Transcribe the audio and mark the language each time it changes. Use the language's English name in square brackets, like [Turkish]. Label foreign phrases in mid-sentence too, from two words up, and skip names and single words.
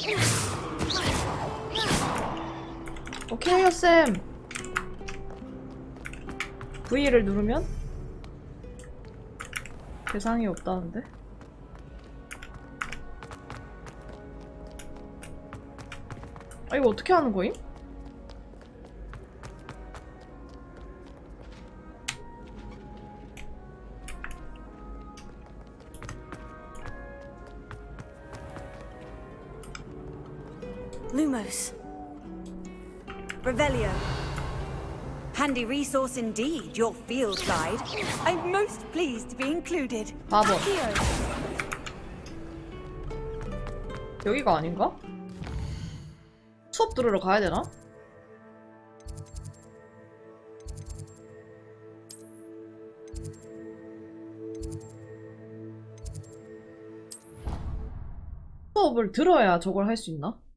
[Korean] 오케이 해요, 쌤. V를 누르면? 대상이 없다는데? 아, 이거 어떻게 하는 거임? [Latin] Lumos. Revelio. [English] Handy resource indeed, your field guide. I'm most pleased to be included. [Korean] 바보. [English] Here. [Korean] 여기가 아닌가? 수업 들으러 가야 되나? 수업을 들어야 저걸 할 수 있나?